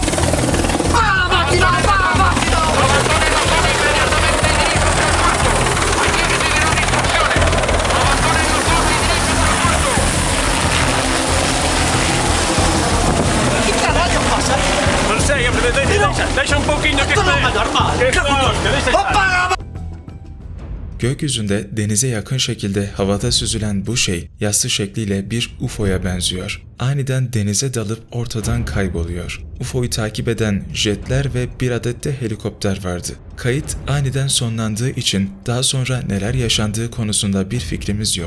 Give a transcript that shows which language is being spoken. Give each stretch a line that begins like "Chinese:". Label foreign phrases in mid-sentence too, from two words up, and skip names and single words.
Spanish: ¡Para la máquina! ¡Para la máquina! ¿Qué carajo pasa?
Galician: Non sei, deixa un pochino che
Spanish: Esto no es normal. ¿Qué coño? ¡Apaga!
Turkish: Gökyüzünde denize yakın şekilde havada süzülen bu şey yassı şekliyle bir UFO'ya benziyor. Aniden denize dalıp ortadan kayboluyor. UFO'yu takip eden jetler ve bir adet de helikopter vardı. Kayıt aniden sonlandığı için daha sonra neler yaşandığı konusunda bir fikrimiz yok.